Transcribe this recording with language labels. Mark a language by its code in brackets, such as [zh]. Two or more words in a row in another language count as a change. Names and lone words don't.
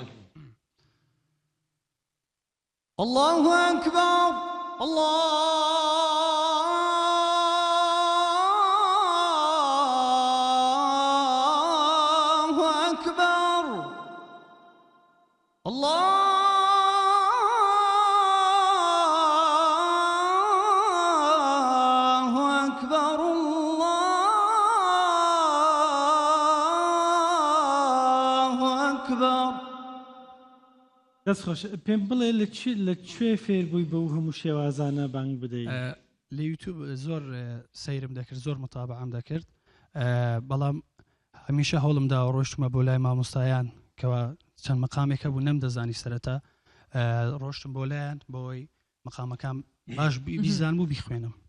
[ar] الله أكبر الله أكبر الله أكبر الله أكبر. [ckb] دەست خۆش پێم بڵێ لە کوێ فێر بووی بە هەموو شێوازانە بانگ بدەیت؟ لە یوتیوب زۆر سەیرم دەکرد، زۆر متابعەم دەکرد، بەڵام هەمیشە هەوڵم دا ڕۆیشتمە بۆ لای مامۆستایان کەوا چەند مەقامێکە بوو نەمدەزانی سەرەتا ڕۆشتم بۆ لایەن بۆی مەقامەکان باش بیزانم و بیخوێنم